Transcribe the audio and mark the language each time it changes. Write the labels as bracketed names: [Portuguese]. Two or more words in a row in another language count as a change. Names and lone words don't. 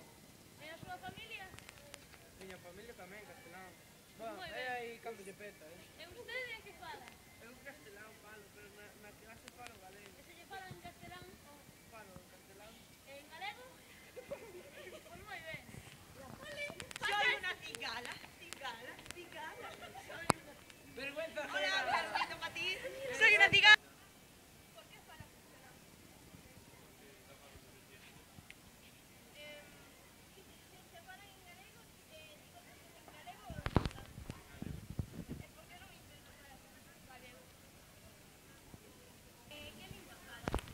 [Galician] E a súa familia? Miña familia tamén, castelán. Bueno, Moi é ben. aí canto lle peta, E usted que fala? Eu castelán falo, pero na clase falo galego. E se lle fala en castelán ou Falo castelán. en galego? Pois moi ben. [Spanish] Soy una cigala, cigala, cigala. Vergüenza Hola, ajena. Carlito Matiz. Soy una cigala. [Galician] Por que fala castelán? Se falan en galego, digo en galego ou en castelán? E por que non intenta falar en galego? Que lingua fala?